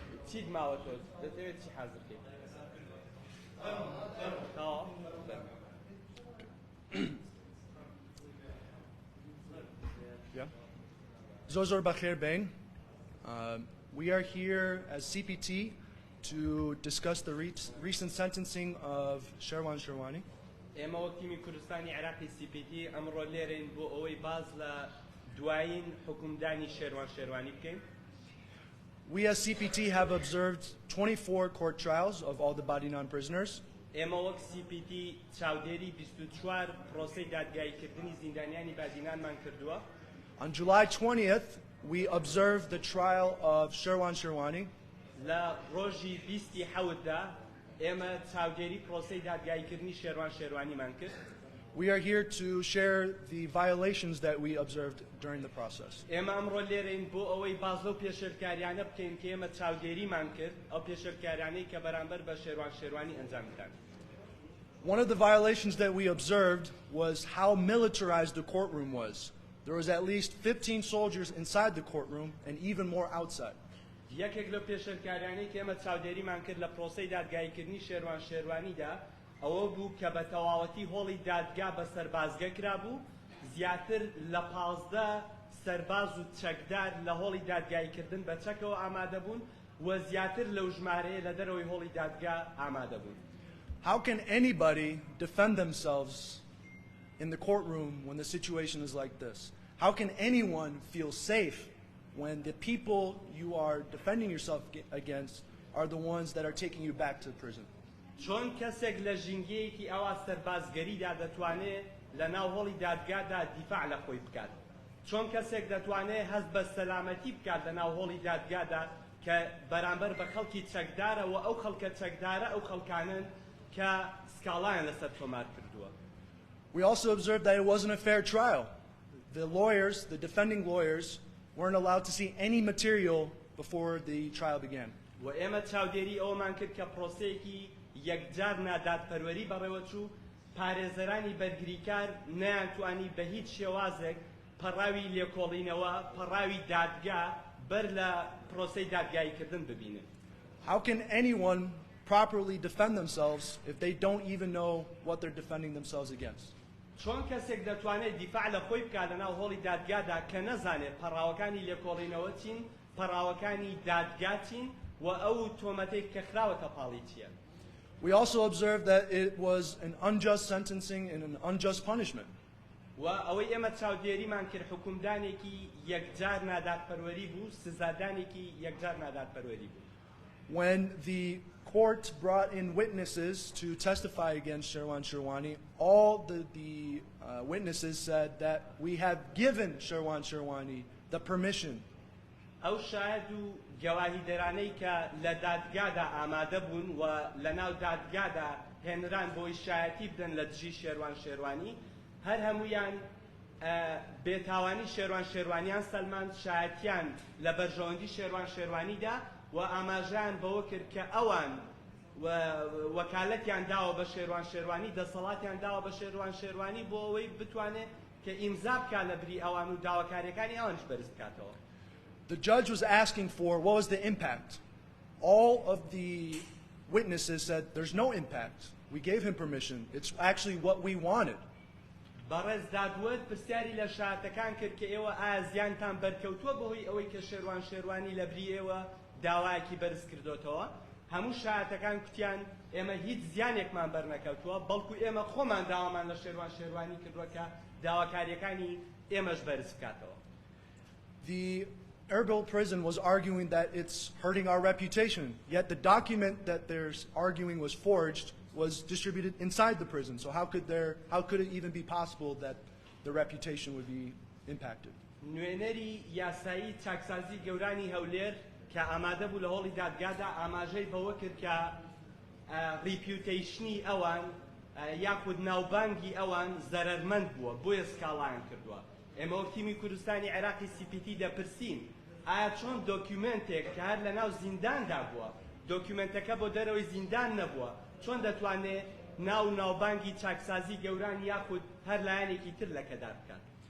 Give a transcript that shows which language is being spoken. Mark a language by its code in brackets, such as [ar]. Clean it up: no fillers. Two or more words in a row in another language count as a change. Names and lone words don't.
[ckb] چیت ماوەتۆ دەتەوێت چی حەزت بکەیت؟ Zozor Bakher Bain. [en] We are here as CPT to discuss the recent sentencing of شێروانی. [ckb] ئێمە وەک تیمی کوردستانی عێراقی CPT ئەمڕۆ لێرەین بۆ ئەوەی باز لە دوایین حکومدانی شێروانی بکەین. [en] We as CPT have observed 24 court trials of all the Badinan prisoners. [ckb] ئێمە وەک CPT چاودێری 24 پرۆسەی دادگاییکردنی زیندانیانی بادینانمان کردووە. [en] On July 20th, we observed the trial of شێروانی. [ckb] لە ڕۆژی 27دا ئێمە چاودێری پرۆسەی دادگاییکردنی شێروانیمان کرد. [en] We are here to share the violations that we observed during the process. [ckb] ئێمە ئەمڕۆ لێرەین بۆ ئەوەی باز لەو پێشێرکاریانە بکەین کە ئێمە چاودێریمان کرد ئەو پێشێرکاریانەی کە بەرامبەر بە شێروانی ئەنجام بدەن. [en] One of the violations that we observed was how militarized the courtroom was. There was at least 15 soldiers inside the courtroom and even more outside. [ckb] یەکێک لەو پێشێرکاریانەی کە ئێمە چاودێریمان کرد لە پرۆسەی دادگاییکردنی شێروانیدا ئەوە بوو کە بە تەواوەتی هۆڵی دادگا بە سەربازگە کرابوو زیاتر لە 15 سەرباز و چەکدار لە هۆڵی دادگاییکردن بە چەکەوە ئامادە بوون و زیاتر لەو ژمارەیە لە دەرەوەی هۆڵی دادگا ئامادە بوون. [en] How can anybody defend themselves in the courtroom when the situation is like this? How can anyone feel safe when the people you are defending yourself against are the ones that are taking you back to prison? [ckb] چۆن کەسێک لە ژینگەیەکی ئەوا سەربازگەریدا دەتوانێت لە ناو هۆڵی دادگادا دیفاع لە خۆی بکات؟ چۆن کەسێک دەتوانێت هەست بە سەلامەتی بکات لە ناو هۆڵی دادگادا کە بەرامبەر بە خەڵکی چەکدارەوە ئەو خەڵکە چەکدارە ئەو خەڵکانن کە سکاڵایان لەسەر تۆمار کردووە. [en] We also observed that it wasn't a fair trial. The lawyers, the defending lawyers, weren't allowed to see any material before the trial began. [ckb] و ئێمە چاودێری ئەومان کرد کە پرۆسەیەکی یەکجار نادادپەروەری بەڕێوەچوو پارێزەرانی بەرگریکار نەیانتوانی بە هیچ شێوازێک پەڕاوی لێکۆڵینەوە پەڕاوی دادگا بەر لە پرۆسەی دادگاییکردن ببینن. [en] How can anyone properly defend themselves if they don't even know what they're defending themselves against? [ckb] چۆن کەسێک دەتوانێت دیفاع لە خۆی بکات لە ناو هۆڵی دادگادا کە نەزانێت پەڕاوەکانی لێکۆڵینەوە چین پەڕاوەکانی دادگا چین و ئەو تۆمەتێک کە خراوەتە پاڵی چییە؟ [en] We also observed that it was an unjust sentencing and an unjust punishment. [ckb] و ئەوەی ئێمە چاودێریمان کرد حکومدانێکی یەکجار نادادپەروەری بوو سزادانێکی یەکجار نادادپەروەری بوو. [en] When the court brought in witnesses to testify against شێروانی, all the witnesses said that we have given شێروانی the permission. [ckb] ئەو شاهد و گەواهیدەرانەی کە لە دادگادا ئامادە بوون و لە ناو دادگادا هێنران بۆی شایەتی بدەن لە دژی شێروانی هەر هەموویان بێتاوانی شێروانیان سەلمان شایەتیان لە بەرژەوەندی شێروانیدا و ئاماژیان بەوە کرد کە ئەوان وەکالەتیان داوە بە شێروانی دەسەڵاتیان داوە بە شێروانی بۆ ئەوەی بتوانێت کە ئیمزا بکات لە بری ئەوان و داواکاریەکانی ئەوانش بەرز بکاتەوە. [en] The judge was asking for what was the impact. All of the witnesses said there's no impact. We gave him permission. It's actually what we wanted. [ckb] بەڕێز دادوەر پرسیاری لە شایەتەکان کرد کە ئێوە ئایا زیانتان بەرکەوتووە بەهۆی ئەوەی کە شێروانی لە بری ئێوە داوایەکی بەرز کردوتەوە؟ هەموو شایەتەکان کوتیان ئێمە هیچ زیانێکمان بەرنەکەوتووە بەڵکو ئێمە خۆمان داوامان لە شێروانی کردووە کە داواکاریەکانی ئێمەش بەرز بکاتەوە. [en] The Erbil prison was arguing that it's hurting our reputation, yet the document that they're arguing was forged was distributed inside the prison. So how could it even be possible that the reputation would be impacted? [ckb] نوێنەری یاسایی چاکسازی گەورانی هەولێر کە ئامادە بوو لە هۆڵی دادگادا ئاماژەی بەوە کرد کە ریپیوتیشنی ئەوان یاخود ناوبانگی ئەوان زەرەرمەند بووە بۆیە سکاڵایان کردووە. ئێمە وەک تیمی کوردستانی عێراقی CPT دەپرسین ئایا چۆن دۆکیومنتێک کە هەر لە ناو زینداندا بووە دۆکیومنتەکە بۆ دەرەوەی زیندان نەبووە چۆن دەتوانێت ناوبانگی چاکسازی گەوران یاخود هەر لایەنێکی تر لەکەدار بکات؟